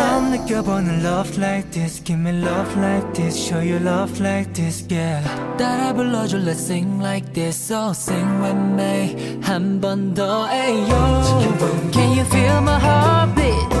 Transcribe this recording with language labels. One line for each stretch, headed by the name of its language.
Korean: 느껴보는
English: love like this, give me love like this, show you love like this, yeah.
Korean: 따라 불러줘,
English: let's sing like this, so sing with me.
Korean: 한 번 더, ayo.
English: Can you feel my heartbeat?